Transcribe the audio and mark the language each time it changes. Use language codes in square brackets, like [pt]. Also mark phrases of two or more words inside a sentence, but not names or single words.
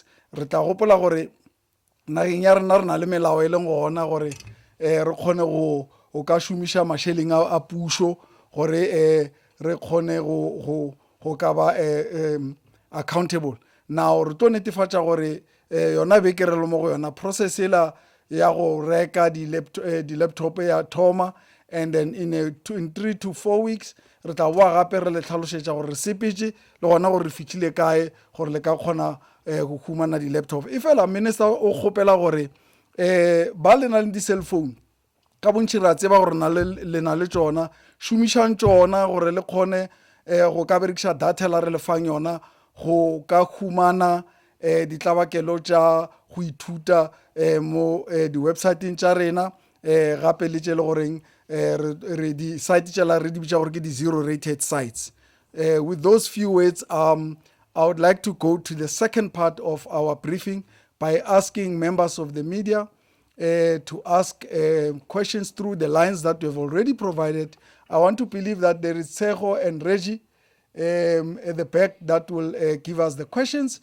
[nso] Re tla gopola gore nageng ya rena re na le melao e leng gona gore re kgone go ka šomiša mašeleng a pušo gore re kgone go ka ba accountable. Now re tlo netefatša gore yona beke re le mo go yona process ela ya go reka di-laptop ya thoma, [en] and then in 3 to 4 weeks [nso] re tla boa gape re le tlhalošetša gore re sepetše le gona gore re fitlhile kae gore le ka kgona go humana di-laptop. E fela minister o kgopela gore ba le na le di-cellphone ka bontši re a tseba gore le na le tšona, šomišang tšona gore le kgone go ka berekiša data la re le fang yona go ka humana ditlabakelo tša go ithuta mo di-websiteng tša rena gape le tše le goreng re di-site tša la re di bitša gore ke di- [en] zero rated sites. With those few words, I would like to go to the second part of our briefing by asking members of the media to ask questions through the lines that we have already provided. I want to believe that there is Seho and Reggie at the back that will give us the questions.